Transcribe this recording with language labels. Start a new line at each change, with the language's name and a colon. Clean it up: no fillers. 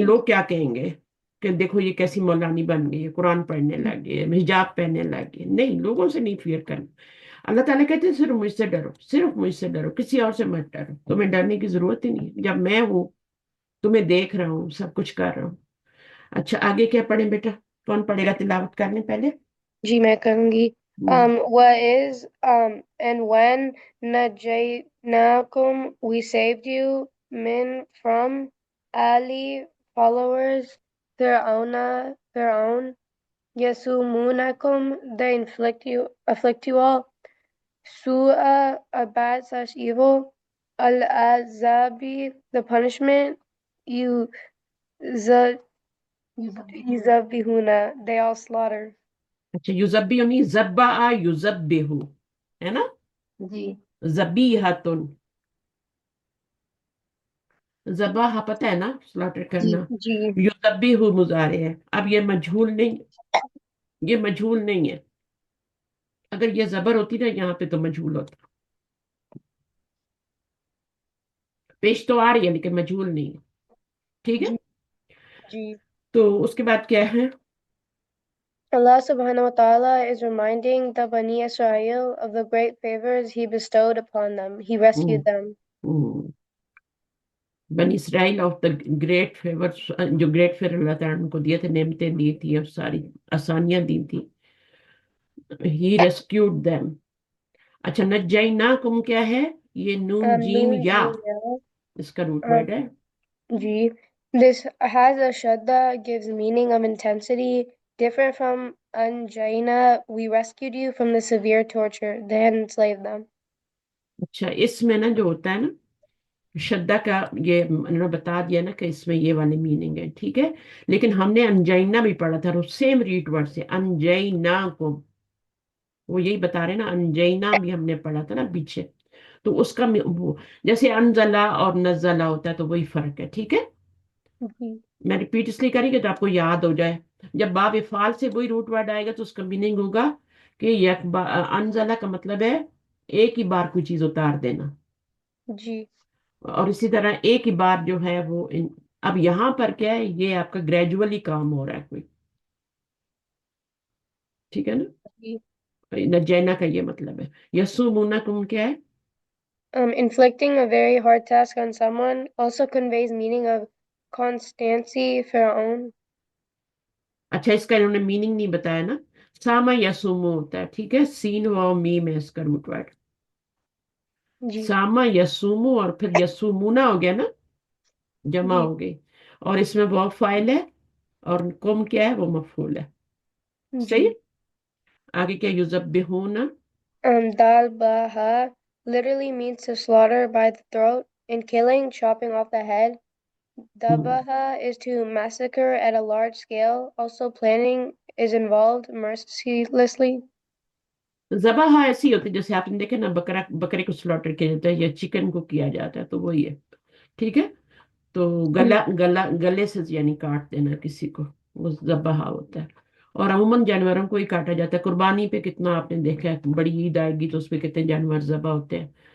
Hindi: लोग क्या कहेंगे कि देखो ये कैसी मौलानी बन गई है, कुरान पढ़ने लग गई है, हिजाब पहनने लग गई है। नहीं, लोगों से नहीं फियर करना। अल्लाह ताला कहते हैं सिर्फ मुझसे डरो, सिर्फ मुझसे डरो, किसी और से मत डरो। तुम्हें डरने की जरूरत ही नहीं है, जब मैं हूँ, तुम्हें देख रहा हूँ, सब कुछ कर रहा हूँ। अच्छा, आगे क्या पढ़े बेटा? कौन पढ़ेगा? तिलावत करने पहले। जी मैं कहूँगी। हम्म।
English: What is and when najaynakum we saved you min from Ali followers Fir'aun yasumunakum, they afflict you all su'a a bad slash evil al azabi, the punishment you yuzabihuna, they all slaughter.
Hindi: अच्छा, युजब्बी नहीं, जब्बा युजब्बिहु, है ना? जी जबीहतुन। जबाहा पता है ना, slaughter जी करना। जी युजब्बिहु मुजारे है। अब ये मजहूल नहीं, ये मजहूल नहीं है। अगर ये जबर होती ना यहाँ पे तो मजहूल होता। पेश तो आ रही है लेकिन मजहूल नहीं है। ठीक है। जी जी तो उसके बाद क्या है?
English: Allah subhanahu wa ta'ala is reminding the Bani Israel of the great favors He bestowed upon them. He hmm, rescued them. Hmm.
Hindi: बनी Israel
English: of the great favour,
Hindi: जो ग्रेट फेवर अल्लाह ताला ने उनको दिए थे, नेमतें दी थी और सारी आसानियां दी थी।
English: He rescued them.
Hindi: अच्छा, नज्जैनाकुम क्या है? ये नून जीम
Arabic: Noon या, Jim Ya.
Hindi: इसका रूट Um, वर्ड है। Ji.
English: This has a shadda, gives meaning of intensity, different from Anjaina. We rescued you from the severe torture. They had enslaved them.
Hindi: अच्छा, इसमें ना जो होता है ना श्रद्धा का, ये उन्होंने बता दिया ना कि इसमें ये वाले मीनिंग है, ठीक है। लेकिन हमने अनजाइना भी पढ़ा था, सेम रीट वर्ड से अनजाइना को, वो यही बता रहे हैं ना, अनजाइना भी हमने पढ़ा था ना पीछे। तो उसका वो जैसे अनजला और नजला होता है, तो वही फर्क है, ठीक है। जी मैं रिपीट इसलिए करेंगे तो आपको याद हो जाए। जब बाब इफाल से वही रूट वर्ड आएगा तो उसका मीनिंग होगा कि अनजला का मतलब है एक ही बार कोई चीज उतार देना। जी और इसी तरह एक ही बार जो है वो अब यहाँ पर क्या है, ये आपका ग्रेजुअली काम हो रहा है कोई, ठीक है ना। जी. नजैना का ये मतलब है। यसु मुना कुम क्या है?
English: Inflicting a very hard task on someone also conveys meaning of constancy, Pharaoh.
Hindi: अच्छा, इसका इन्होंने मीनिंग नहीं बताया ना। सामा यसुमु होता है, ठीक है, सीन व मीम है इसका रूट वर्ड। जी सामा यसुमु और फिर यसुमुना हो गया ना, जमा जी हो गई। और इसमें वो फाइल है, और कुम क्या है, वो मफूल है। सही है? जी. आगे क्या? युजब्बिहूना।
English: Dalbaha literally means to slaughter by the throat. In killing, chopping off the head. Hmm. Dabaha is to massacre at a large scale. Also, planning is involved mercilessly.
Hindi: जबाहा ऐसी होती है जैसे आपने देखे ना, बकरा बकरे को स्लॉटर किया जाता है या चिकन को किया जाता है, तो वही है। ठीक है। तो Um, गला गला गले से यानी काट देना किसी को। वो ज़बह होता है। और अमूमन जानवरों को ही काटा जाता है। कुर्बानी पे कितना आपने देखा है, बड़ी ईद आएगी तो उसपे कितने जानवर ज़बह होते हैं।